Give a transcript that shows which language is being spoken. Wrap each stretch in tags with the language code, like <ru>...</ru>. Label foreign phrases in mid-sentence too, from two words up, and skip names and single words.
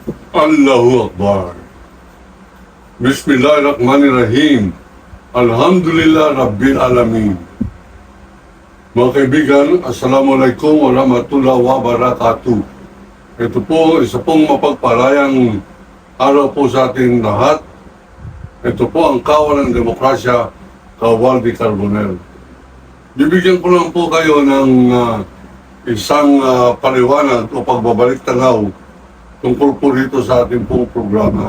<ar>الله أكبر. بسم الله الرحمن الرحيم. الحمد لله رب العالمين.</ar> <tl>Mga kaibigan,</tl> <ar>السلام عليكم ورحمة الله وبركاته.</ar> <tl>Ito po, isa pong mapagpalayang araw po sa ating lahat. Ito po ang Kawan ng Demokrasya, Kawal de Carbonell. Bibigyan ko lang po kayo ng isang paliwanag o pagbabalik tanaw tungkol po dito sa ating pong programa.</tl>